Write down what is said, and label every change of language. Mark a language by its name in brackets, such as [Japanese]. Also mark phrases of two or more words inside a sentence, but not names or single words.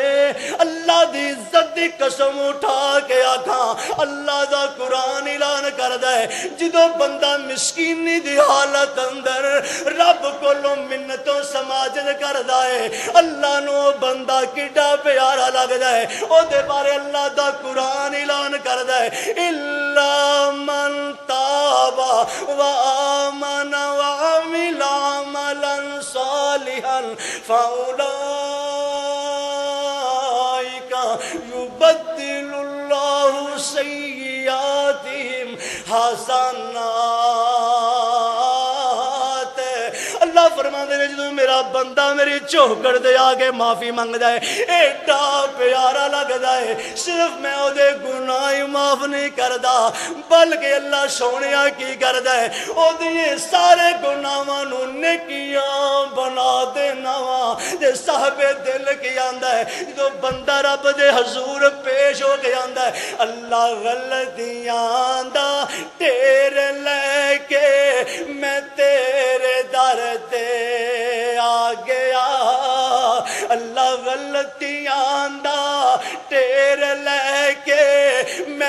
[Punjabi] اللہ دی عزت دی قسم اٹھا کے آکھاں اللہ دا قرآن اعلان کردا ہے جدوں بندہ مسکینی دی حالت اندر رب کولوں منتوں سماجت کردا ہے اللہ نو بندہ کڈا پیارا لگدا ہے او دے بارے اللہ دا قرآن اعلان کردا ہے [Arabic] الا من تاب و آمن و عمل عملا صالحا يبدل الله سيئاتهم حسنات [Punjabi] اللہ فرماندے نے جدوں میرا بندہ میری چوکڑ دے آگے معافی منگدا ہے ایڈا پیارا لگدا ہے صرف میں او دے گناہ معاف نہیں کردا بلکہ اللہ سونیا کی کردا ہے او دے سارے گناہاں نو نیکیاں بنا دینا وا تے صاحب دل کی آندا ہے جدوں بندہ رب دے حضور پیش ہو کے آندا ہے اللہ غلطیاں دا ڈھیر لے کے میں تیرے در تے آ گیا اللہ غلطیاں دا ڈھیر لے کے میں